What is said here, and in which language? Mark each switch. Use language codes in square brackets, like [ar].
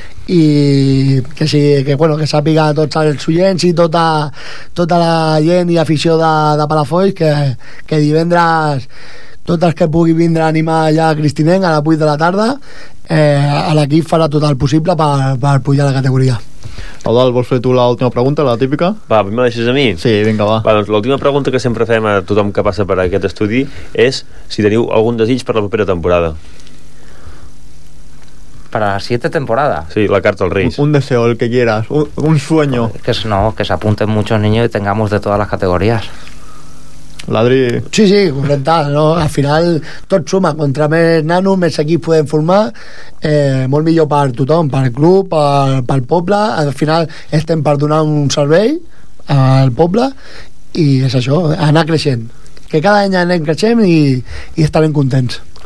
[ca] I que sí, que bueno, que sàpiga tots els oients i tota la gent i afició de Palafolls que divendres tot el que pugui vindre a animar allà a Cristinenc a les 8 de la tarda, l'equip farà tot el possible per pujar la categoria. Eudald, vols fer tu l'última pregunta, la típica? Va, me la deixes a mi? Sí, vinga, va. Va, doncs l'última pregunta que sempre fem a tothom que passa per aquest estudi és si teniu algun desig per la propera temporada. Per la siguiente temporada? Sí, la carta als Reis. [es] Un deseo, el que quieras, un sueño. Que se apunten muchos niños y tengamos de todas las categorías. [ca] Ladri. Sí, sí, comentar, no? Al final tot suma, contra més nanos, més equips podem formar, molt millor per tothom, per el club, per el poble. Al final estem per donar un servei al poble, i és això, anar creixent, que cada any anem creixent i estarem contents.